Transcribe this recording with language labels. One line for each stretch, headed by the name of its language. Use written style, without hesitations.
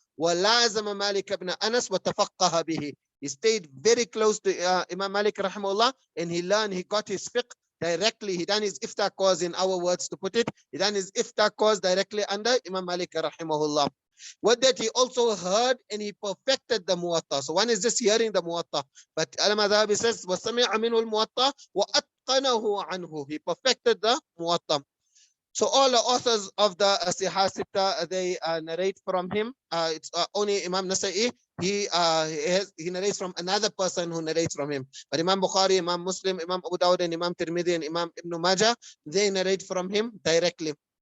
Arabic: وَلَازَمَ مَالِكَ بْنَ أَنَسْ وَتَفَقَّهَ بِهِ.
English: He stayed very close to Imam Malik rahimahullah, and he got his fiqh directly. He done his iftah course, in our words to put it. He done his iftah course directly under Imam Malik rahimahullah. What that he also heard and he perfected the Muwatta. So one is just hearing the Muwatta. But Al-Madhabi says,
Arabic: وَسَمِعَ مِنْهُ الْمُوَطَّى وَأَتْقَنَهُ عَنْهُ.
English: He perfected the Muwatta. So all the authors of the Sihah Sitta, they narrate from him. It's only Imam Nasa'i, he narrates from another person who narrates from him. But Imam Bukhari, Imam Muslim, Imam Abu Dawud, and Imam Tirmidhi, and Imam Ibn Majah, they narrate from him directly.